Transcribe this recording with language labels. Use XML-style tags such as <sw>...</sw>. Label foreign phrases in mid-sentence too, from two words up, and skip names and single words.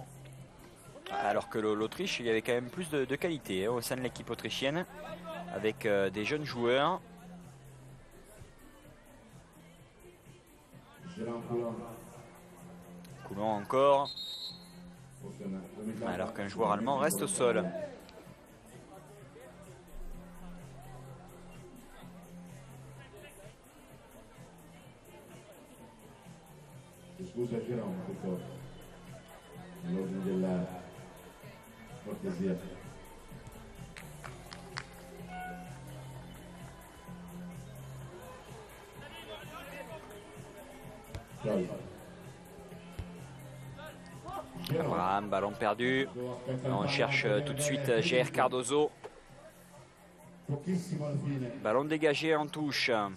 <fr>Alors que l'Autriche, il y avait quand même plus de qualité au sein de l'équipe autrichienne, avec des jeunes joueurs. Coulon encore. Alors qu'un joueur allemand reste au sol.</fr> <it>Scusa Girone, tutto l'ordine della cortesia.</it> <fr>Abraham, ballon perdu. On cherche tout de suite GR Cardozo. Ballon dégagé en touche.</fr>